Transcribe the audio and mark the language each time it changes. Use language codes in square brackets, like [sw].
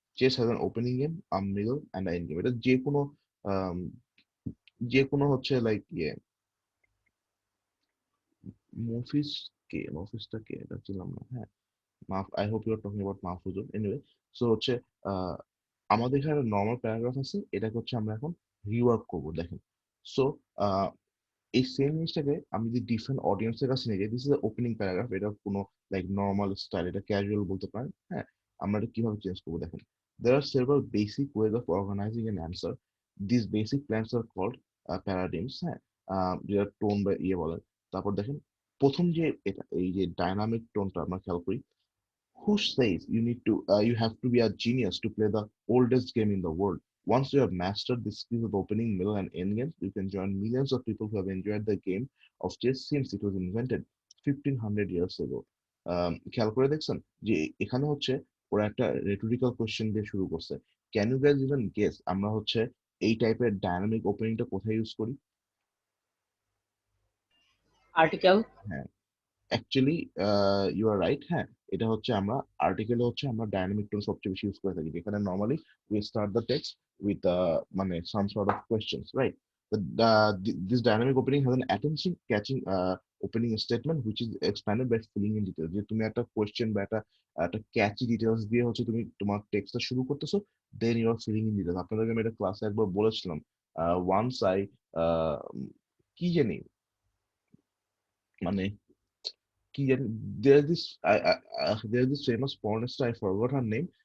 [en] Chess has an opening game, a middle and a end game. [bn] এটা আম, যে কোনো হচ্ছে লাইক মফিস মফিসটা কে এটা ছিলাম না, [en] হ্যাঁ I hope you are talking about Mahfuzur. [bn] Anyway, so হচ্ছে আহ, আমাদের এখানে নর্মাল প্যারাগ্রাফ আছে, এটাকে হচ্ছে আমরা এখন রিওয়ার্ক করবো। দেখেন, সো এই সেম জিনিসটাকে আমি যদি ডিফারেন্ট অডিয়েন্সের কাছে নিয়ে যাই, [en] this is opening paragraph, [bn] এটা কোনো লাইক নর্মাল স্টাইল, এটা ক্যাজুয়াল বলতে পারেন, হ্যাঁ। আমরা এটা কিভাবে চেঞ্জ করবো দেখেন, [en] there are several basic ways of organizing an answer. These basic plans are called paradigms, হ্যাঁ। [bn] যেটা টোন বা ইয়ে বলে। তারপর দেখেন, প্রথম যে এটা এই যে ডাইনামিক টোনটা আমরা খেয়াল করি, [en] who says you have to be a genius to play the oldest game in the world? Once you have mastered the skills of opening, middle, and end games, you can join millions of people who have enjoyed the game of chess since it was invented 1500 years ago. [bn] খেয়াল করে দেখছেন যে এখানে হচ্ছে ওরা একটা rhetorical question দিয়ে শুরু করছে। [en] can you guys even guess [bn] আমরা হচ্ছে এই টাইপের ডায়নামিক ওপেনিংটা কোথায় ইউজ করি? [en] Article. হ্যাঁ, actually you are right, হ্যাঁ। [bn] এটা হচ্ছে আমরা আর্টিকেলে হচ্ছে আমরা ডাইনামিক টোন সবচেয়ে বেশি ইউজ করে থাকি, যেখানে normally [en] we start the text with [bn] মানে [en] some sort of questions, [bn] right? [en] This dynamic opening has an attention catching opening statement which is expanded by filling in details. [bn] যে তুমি একটা কোয়েশ্চেন বা একটা ক্যাচি ডিটেলস দিয়ে হচ্ছে তুমি তোমার টেক্সটটা শুরু করতেছো, [en] Then you are filling in details. [bn] আপনাদেরকে আমি এটা ক্লাসে একবার বলেছিলাম, ওয়ান্স আই কি জানি মানে কি জানি, [en] there is this famous porn star, I forgot her name.